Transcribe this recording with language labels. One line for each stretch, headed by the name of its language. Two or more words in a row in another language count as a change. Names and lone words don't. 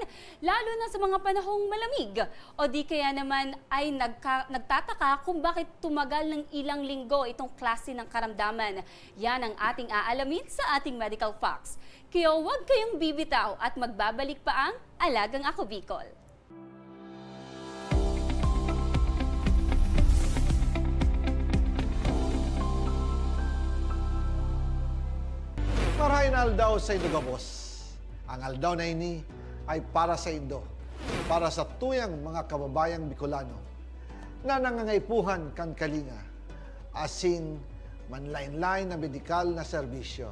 Filipino: Lalo na sa mga panahong malamig? O di kaya naman ay nagtataka kung bakit tumagal ng ilang linggo itong klase ng karamdaman? Yan ang ating aalamin sa ating Medical Facts. Kaya huwag kayong bibitaw at magbabalik pa ang Alagang Ako Bicol.
Bikol: Marahin aldaw sa Indo Gabos. Ang aldaw na ini ay para sa Indo, para sa tuyang mga kababayang Bicolano na nangangaipuhan kan kalinga, asin manlain-lain na medikal na serbisyo.